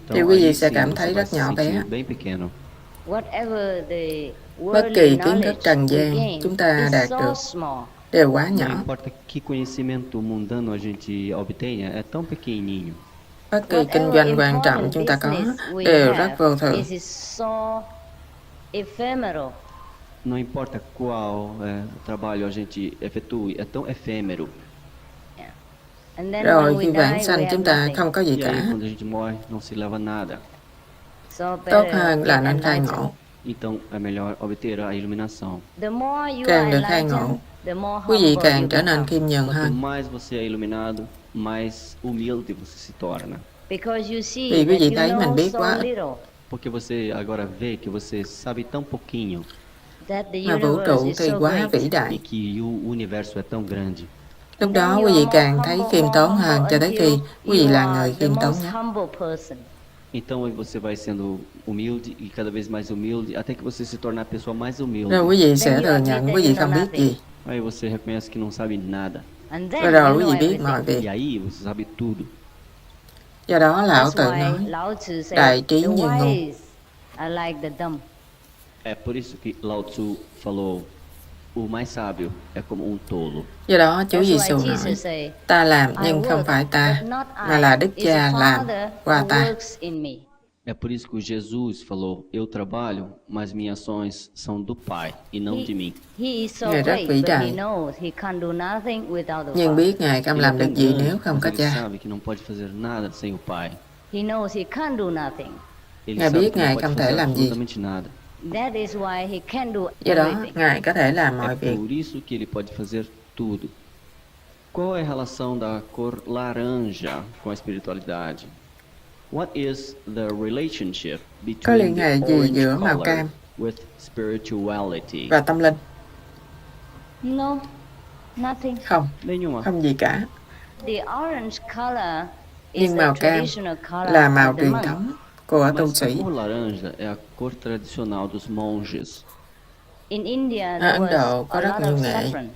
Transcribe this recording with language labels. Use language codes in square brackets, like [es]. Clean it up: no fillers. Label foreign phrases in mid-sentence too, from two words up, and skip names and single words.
[pt] Então [vi] quý vị [pt] aí [vi] sẽ [pt] sim [vi] cảm [pt] você [vi] thấy [pt] vai [vi] rất [pt] se [vi] nhỏ bé. [pt] sentir bem pequeno. [vi] Bất kỳ kiến thức trần gian chúng ta đạt được đều quá [pt] Não [vi] nhỏ. [pt] importa que conhecimento mundano a gente obtenha, é tão pequenininho. [vi] Bất kỳ kinh doanh quan trọng chúng ta có đều rất vô thường. [pt] Não importa qual trabalho a gente efetue, é tão efêmero. [vi] Rồi khi vãng sanh chúng ta không có gì [pt] E aí, [vi] cả. [pt] quando a gente morre, não se leva nada. [vi] Tốt hơn là nên khai ngộ. [pt] Então, é melhor obter a iluminação. [vi] Càng được khai ngộ, quý vị càng trở nên khiêm nhường [pt] Quanto [vi] hơn. [pt] mais você é iluminado, mais humilde você se torna. [vi] Vì quý vị thấy mình biết quá ít, [pt] Porque você agora vê que você sabe tão pouquinho [vi] mà vũ trụ thì quá vĩ [pt] e [vi] đại. [pt] que o universo é tão grande. [vi] Lúc đó quý vị càng thấy khiêm tốn hơn cho tới khi quý vị là người khiêm tốn nhất. [pt] Então aí você vai sendo humilde e cada vez mais humilde até que você se tornar a pessoa mais humilde. [vi] Rồi quý vị sẽ thừa nhận quý vị không biết gì. [pt] Aí você reconhece que não sabe nada. [vi] Rồi quý vị biết mọi việc. [pt] E aí você sabe tudo. [vi] Do đó Lão Tử nói, đại trí như ngu. [pt] É por isso que Lao Tzu falou, o mais sábio é como um tolo. [vi] Do đó Chúa Giêsu nói, ta làm nhưng không phải ta, mà là Đức Cha làm qua ta. [pt] É por isso que Jesus falou, eu trabalho, mas minhas ações são do Pai e não de mim. [vi] Ngài rất vĩ đại, nhưng biết Ngài không [pt] Ele é [vi] làm [pt] tão [vi] được gì [pt] grande, [vi] nếu không [pt] mas [vi] có [pt] ele [vi] Cha. [pt] sabe que não pode fazer nada sem o Pai. [vi] Ngài [pt] Ele [vi] biết [pt] sabe [vi] Ngài [pt] que não [vi] không [pt] pode [vi] thể [pt] fazer [vi] làm gì. [pt] absolutamente nada. [vi] Do đó Ngài có thể làm mọi [pt] É [vi] việc. [pt] por isso que ele pode fazer tudo. Qual é a relação da cor laranja com a espiritualidade? [en] What is the relationship [vi] Có [en] between [vi] liên [en] the [vi] hệ gì [en] orange [vi] giữa màu [en] color [vi] cam [en] with spirituality? [vi] và tâm linh? Không, [pt] Nenhuma. [vi] không gì cả. Nhưng màu cam là màu truyền thống của tu [pt] Mas a [vi] sĩ. [pt] cor laranja é a cor tradicional dos monges. [vi] Ở Ấn Độ có rất nhiều nghệ.